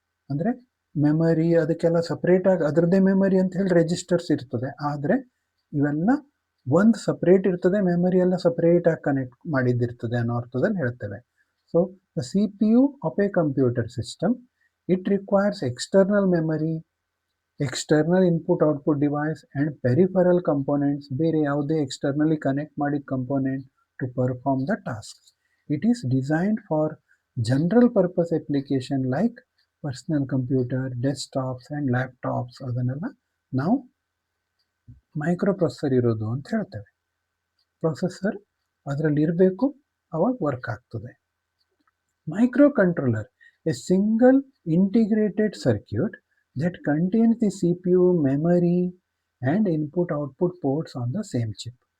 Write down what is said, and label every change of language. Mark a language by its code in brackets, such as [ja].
[kn] ಅಂದರೆ ಮೆಮರಿ ಅದಕ್ಕೆಲ್ಲ ಸಪ್ರೇಟಾಗಿ ಅದರದ್ದೇ ಮೆಮರಿ ಅಂತ ಹೇಳಿ ರೆಜಿಸ್ಟರ್ಸ್ ಇರ್ತದೆ, ಆದರೆ ಇವೆಲ್ಲ ಒಂದು ಸಪ್ರೇಟ್ ಇರ್ತದೆ, ಮೆಮರಿ ಎಲ್ಲ ಸಪ್ರೇಟಾಗಿ ಕನೆಕ್ಟ್ ಮಾಡಿದ್ದಿರ್ತದೆ ಅನ್ನೋ ಅರ್ಥದಲ್ಲಿ ಹೇಳ್ತೇವೆ. [en] so the CPU of a computer system, it requires external memory, external input output device and peripheral components, [kn] ಬೇರೆ ಯಾವುದೇ ಎಕ್ಸ್ಟರ್ನಲಿ ಕನೆಕ್ಟ್ ಮಾಡಿದ [en] Component to perform the task. It is designed for general purpose application like personal computer, desktops and laptops. [kn] ಅದನ್ನೆಲ್ಲ ನಾವು micro processor ಇರೋದು ಅಂತ ಹೇಳ್ತೇವೆ. Processor ಅದರಲ್ಲಿ ಇರಬೇಕು, ಅವಾಗ ವರ್ಕ್ ಆಗ್ತದೆ. [en] Micro controller, a single integrated circuit that contains the CPU, memory and input output ports on the same chip.